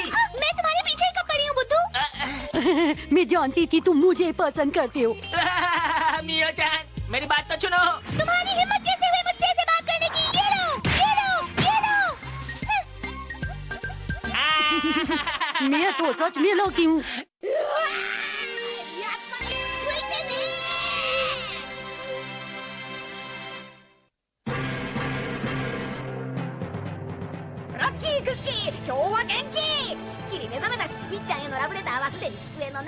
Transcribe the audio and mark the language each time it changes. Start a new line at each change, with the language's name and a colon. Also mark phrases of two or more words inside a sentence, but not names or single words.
Hindi: मैं तुम्हारे पीछे ही कब पड़ी हूँ बुद्धू। मैं जानती थी तुम मुझे पसंद करते हो। मियो जान, मेरी बात तो सुनो। तुम्हारी हिम्मत कैसे हुई मुझसे ऐसे बात करने की? ये लो, ये लो, ये लो। मैं तो सच में लकी हूँ।
Japanese: やっぱりついてねー。ラッキークッキー、今日は元気。すっきり目覚めたし、みっちゃんへのラブレターはすでに机の中。